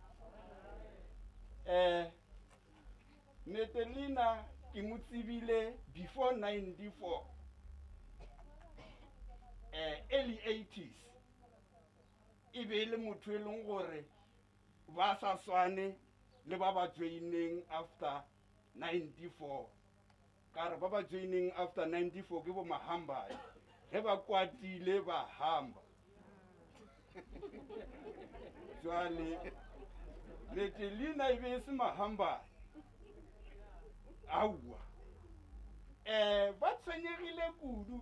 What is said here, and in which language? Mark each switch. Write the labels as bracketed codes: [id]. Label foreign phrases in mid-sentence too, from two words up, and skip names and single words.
[nso] Magdeline ke mo tsebile before 94. [en] Early 80s. [nso] E be le motho e leng gore ba sa swane le ba ba [en] joining after 94. [nso] Ka re ba ba [en] joining after 94 [nso] ke bo Mahamba. Ge ba kwatile ba hamba. Jwale Magdeline e be se Mahamba. Aua. Ba tsenyegile kudu.